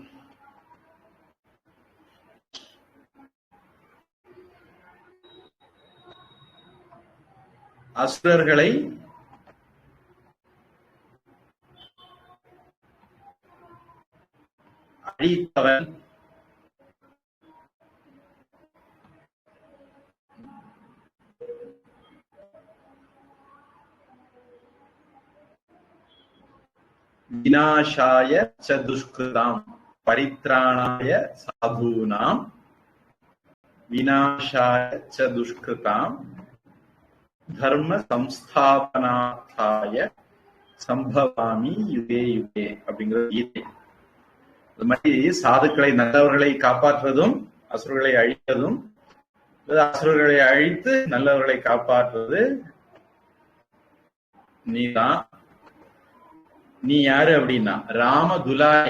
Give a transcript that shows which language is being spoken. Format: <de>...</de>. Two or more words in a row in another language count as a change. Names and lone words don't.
<ta>அசுரர்களை</ta> <sa>அழித்தவன் विनाशाय च दुष्कृताम् परित्राणाय साधूनाम् विनाशाय च दुष्कृताम् धर्म संस्थापनार्थाय सम्भवामि युगे युगे</sa> <ta>அப்படிங்கிற கீதை. அது மாதிரி சாதுக்களை, நல்லவர்களை காப்பாற்றுவதும் அசுரர்களை அழிப்பதும், அசுரர்களை அழித்து நல்லவர்களை காப்பாற்றுவது நீதான். நீ யாரு அப்படின்னா ராம துலாரே.</ta>